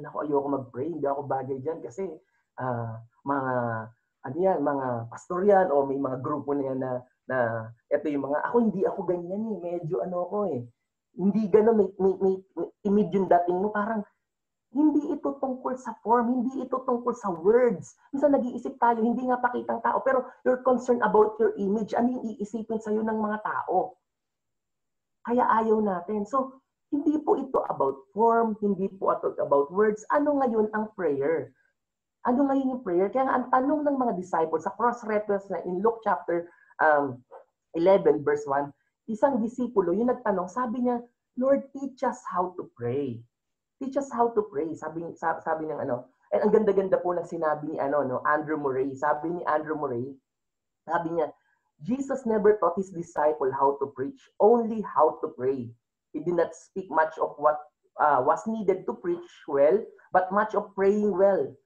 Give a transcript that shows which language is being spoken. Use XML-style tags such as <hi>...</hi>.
<tl>Ako, ayoko mag-pray, hindi ako bagay dyan kasi mga pastor yan o may mga grupo na yan na ito yung mga, hindi ako ganyan eh, medyo hindi gano'n, may image yung dating mo, parang hindi ito tungkol sa form, hindi ito tungkol sa words. Minsan nag-iisip tayo, hindi nga pakitang tao, pero</tl> <en>you're concerned about your image.</en> <tl>Ano yung iisipin sa'yo ng mga tao? Kaya ayaw natin. So, hindi po ito about form, hindi po ito about words. Ano ngayon ang prayer? Ano ngayon yung prayer? Kaya nga, ang tanong ng mga disciples sa cross-reference na in Luke chapter 11 verse 1, isang disipulo, yung nagtanong, sabi niya,</tl> <en>Lord, teach us how to pray.</en> <tl>Teach us how to pray. Sabi ng and ang ganda-ganda po ng sinabi ni Andrew Murray. Sabi ni Andrew Murray, sabi niya,</tl> <en>Jesus never taught his disciple how to preach, only how to pray. He did not speak much of what was needed to preach well, but much of praying well.</en>